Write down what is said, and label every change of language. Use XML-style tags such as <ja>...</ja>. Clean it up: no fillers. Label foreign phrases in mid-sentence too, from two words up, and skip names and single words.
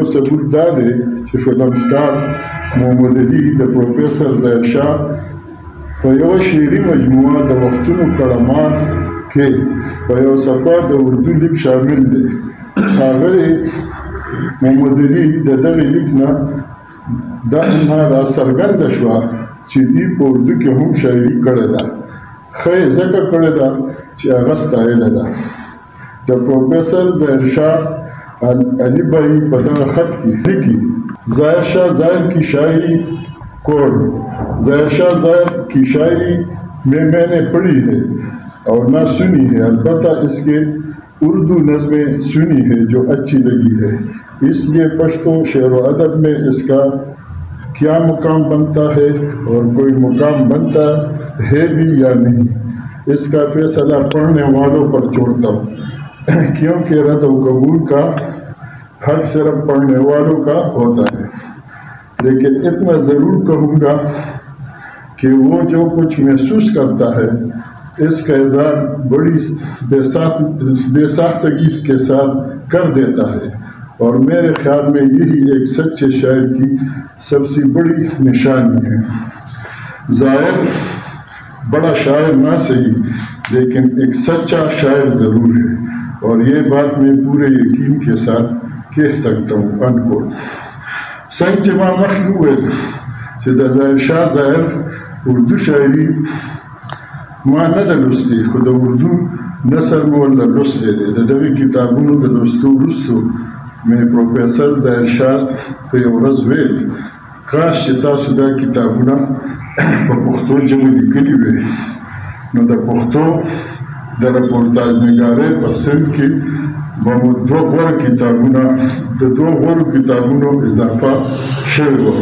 <ps>ثبوت دا دی چې فلم سټار محمد علي د پروفیسر ظاهرشاه په یوه شعري مجموعه د وختونو کړمان کې په یو صفحه د اردو لیک شامل دی ښاغلی محمد علي د دغې لیک نه دا راڅرګنده شوه چې دوی په اردو کې هم شاعري کړې ده ښه یې ځکه کړې ده چې هغه ستایلې ده د پروفیسر ظاهرشاه علی بھائی په دغه خط کې</ps> <ur>لیکي ظاهرشاه ظاهر کی شاعری کوڈ ظاهرشاه ظاهر کی شاعری میں نے پڑھی ہے اور نہ سنی ہے البتہ اس کے اردو نظمیں سنی ہے جو اچھی لگی ہے اس لیے پشتو شعر و ادب میں اس کا کیا مقام بنتا ہے اور کوئی مقام بنتا ہے بھی یا نہیں اس کا فیصلہ پڑھنے والوں پر چھوڑتا ہوں کیونکہ رد و قبول کا حق صرف پڑھنے والوں کا ہوتا ہے لیکن اتنا ضرور کہوں گا کہ وہ جو کچھ محسوس کرتا ہے اس کا اظہار بڑی بے ساختگی کے ساتھ کر دیتا ہے اور میرے خیال میں یہی ایک سچے شاعر کی سب سے بڑی نشانی ہے ظاہر بڑا شاعر نہ سہی لیکن ایک سچا شاعر ضرور ہے اور یہ بات میں پورے یقین کے ساتھ کہہ سکتا ہوں ان کوٹ</ur> <ps>څنګه چې ما مخکې وویل چې د ظاهر شاه ظاهر اردو شاعري ما نه ده لوستې، خو د اردو نثر مې ورله لوستی دی. د دغې کتابونو د لوستو وروستو مې پروفیسر ظاهر شاه ته یو ورځ ویل کاش چې تاسو دا کتابونه په پښتو ژبه لیکلي وی، نو د پښتو د رپورتاژ نګارۍ په صنف کې به مو دوه غوره کتابونو اضافه شوې وه.</ps>